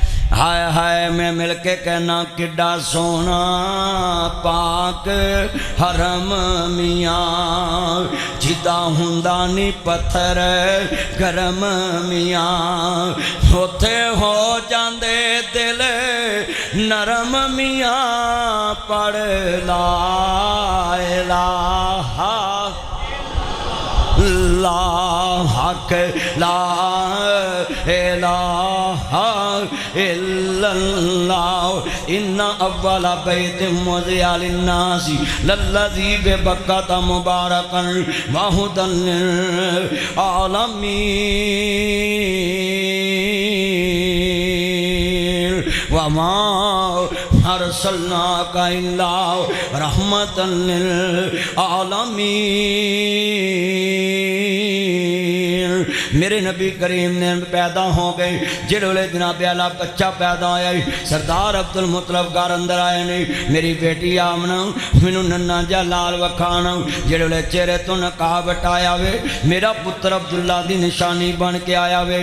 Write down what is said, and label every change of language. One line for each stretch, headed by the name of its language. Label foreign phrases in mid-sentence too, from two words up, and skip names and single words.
Punjabi: ہائے ہائے میں مل کے کہنا کڈا سونا پاک حرم میاں، جدا ہوندا نی پتھر گرم میاں، اوتھے ہو جاندے دل نرم میاں.
Arabic: پڑھ لا إله حق لا إله إلا الله إن أول بيت وضع للناس للذي ببكة مباركا وهدى للعالمين وما أرسلناك إلا رحمة للعالمين.
Punjabi: میرے نبی کریم نے پیدا ہو گئے، جیہڑے جناب اعلیٰ بچہ پیدا ہویا سردار عبدالمطلب گھر اندر آئے نے، میری بیٹی آمنہ مینوں ننھا جا لال وکھانا، جیہڑے چہرے توں نقاب ہٹایا وے میرا پتر عبداللہ دی نشانی بن کے آیا وے.